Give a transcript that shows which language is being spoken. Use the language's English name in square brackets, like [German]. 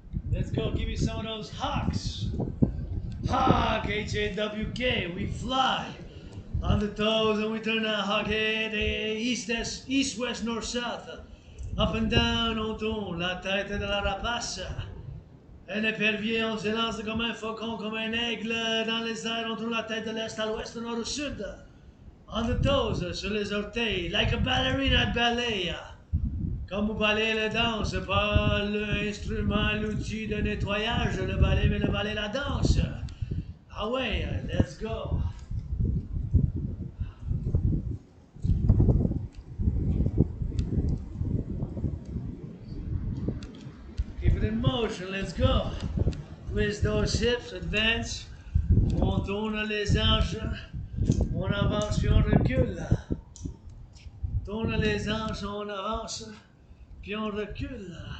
[English] Let's go, give me some of those hawks. Hawk, H-A-W-K, we fly. On the toes and we turn that hawk head east, west, north, south. Up and down, [French] on tourne la tête de la rapace. Un épervier, on s'élance comme un faucon, comme un aigle. Dans les airs, on tourne la tête de l'est à l'ouest, du nord au sud. [English] On the toes, [French] sur les orteils, [English] like a ballerina at ballet. [French] Comme vous balayez la danse, pas l'instrument, l'outil de nettoyage, le balai, mais le balai, la danse. Ah ouais, [English] let's go. Keep it in motion, let's go. Twist those hips, advance. [French] On tourne les hanches. On avance puis on recule. Tourne les hanches, on avance puis on recule.